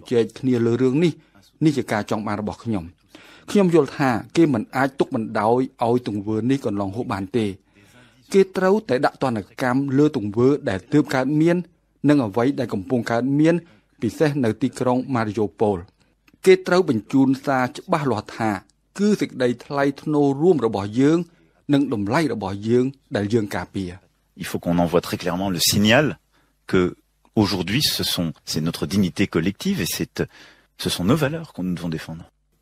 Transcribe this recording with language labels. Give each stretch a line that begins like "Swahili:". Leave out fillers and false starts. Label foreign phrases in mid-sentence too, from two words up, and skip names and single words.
Khmer: ជែកគ្នាលើរឿងនេះជាការចង់បានរបស់ខ្ញុំយល់ថាគេមិនអាចទុកបណ្ដោយឲ្យទង្វើនេះកន្លងហួសបានទេគេត្រូវតែដាក់ទណ្ឌកម្មលើទង្វើដែលទើបកើតមាននិងអ្វីដែលកំពុងកើតមានពិសេសនៅទីក្រុងម៉ារីយ៉ូប៉ូលគេត្រូវបញ្ជូនសារច្បាស់លាស់ថាគឺសេចក្តីថ្លៃថ្នូររួមរបស់យើងនិងតម្លៃរបស់យើងដែលយើងការពារ
French: Il faut qu'on envoie très clairement le signal que aujourd'hui c'est notre dignité collective et ce sont nos valeurs que nous devons défendre.